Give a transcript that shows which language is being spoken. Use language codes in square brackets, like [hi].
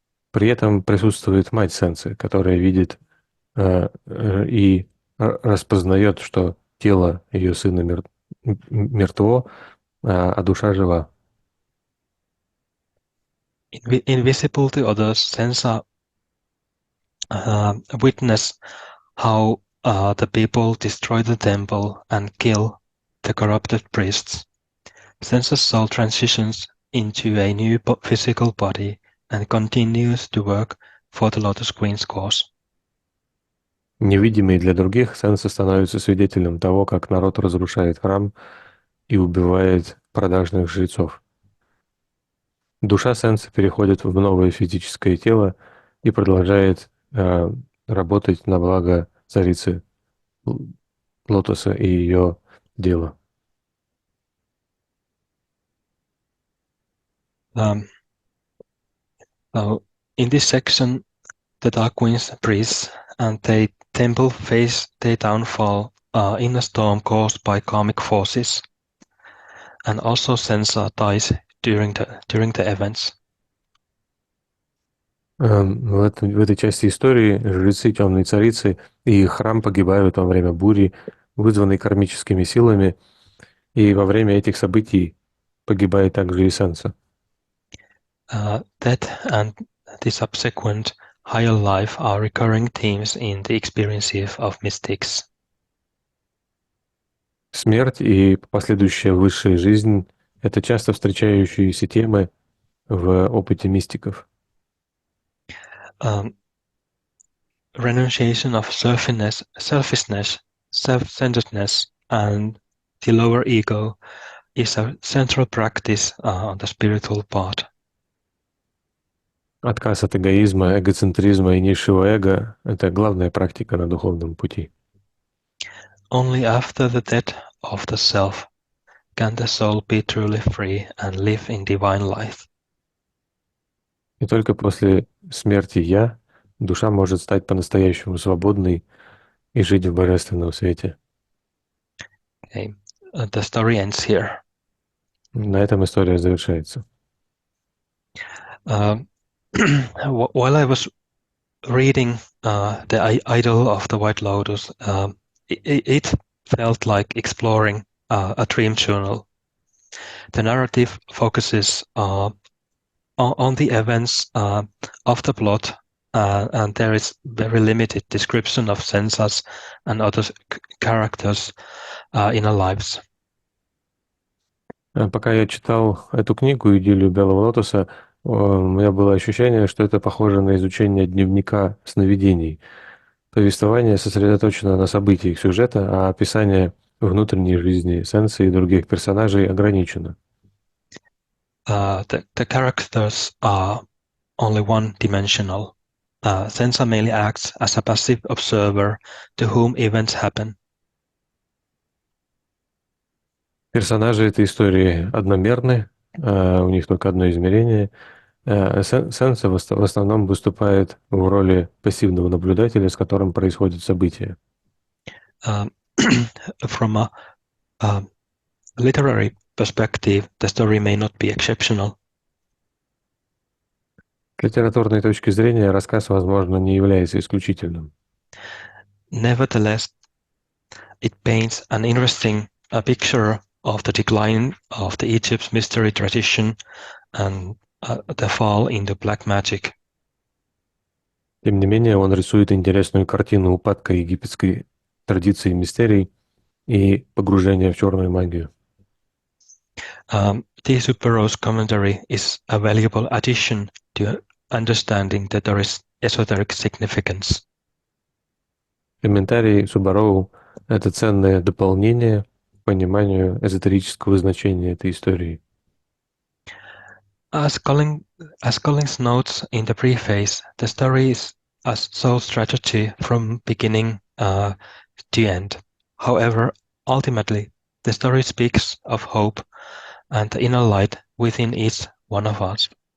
[ru] При этом присутствует мать Сенсы, которая видит и распознает, что тело ее сына мертво, а душа жива. [en] Invisible to others, Sensa witness how the people destroy the temple and kill the corrupted priests. Sensa's soul transitions into a new physical body and continues to work for the Lotus Queen's cause. [ru] Невидимый для других, Сенса становится свидетелем того, как народ разрушает храм и убивает продажных жрецов. Душа Сенса переходит в новое физическое тело и продолжает работать на благо царицы Лотоса и ее дела. [en] So in this section, the Dark Queen's priests and the temple face their downfall in a storm caused by karmic forces, and also Sensa dies during the events. [ru] В этой части истории жрецы Темной Царицы и их храм погибают во время бури, вызванной кармическими силами, и во время этих событий погибает также и Сенса. [en] Death and the subsequent higher life are recurring themes in the experiences of mystics. [ru] Смерть и последующая высшая жизнь — это часто встречающиеся темы в опыте мистиков. [en] Renunciation of selfishness, self-centeredness, and the lower ego is a central practice on the spiritual path. [ru] Отказ от эгоизма, эгоцентризма и низшего эго — это главная практика на духовном пути. [en] Only after the death of the self can the soul be truly free and live in divine light. [ru] И только после смерти «я» душа может стать по-настоящему свободной и жить в божественном свете. [en] Okay. The story ends here. [ru] На этом история завершается. [en] While I was reading the Idyll of the White Lotus, it felt like exploring a dream journal. The narrative focuses on the events of the plot, and there is very limited description of Sensas and other characters in our lives. [ru] Пока я читал эту книгу «Идиллию Белого Лотоса», у меня было ощущение, что это похоже на изучение дневника сновидений. Повествование сосредоточено на событиях сюжета, а описание внутренней жизни Сенсы и других персонажей ограничено. [en] The characters are only one-dimensional. Sensa mainly acts as a passive observer to whom events happen. [ru] Персонажи этой истории одномерны, у них только одно измерение. Сенса в основном выступает в роли пассивного наблюдателя, с которым происходят события. [en] From a literary perspective, the story may not be exceptional. [ru] С литературной точки зрения рассказ, возможно, не является исключительным. [en] Nevertheless, it paints an interesting picture of the decline of the Egypt's mystery tradition and the fall into black magic. [ru] Тем не менее, он рисует интересную картину упадка египетской традиции мистерий и погружения в черную магию. [en] The Superose commentary is a valuable addition to understanding that there is esoteric significance. [ru] Комментарий Субароу — это ценное дополнение к пониманию эзотерического значения этой истории. [en] As Collins notes in the preface, the story is a soul strategy from beginning to end. However, ultimately, the story speaks of hope and the inner light within each one of us.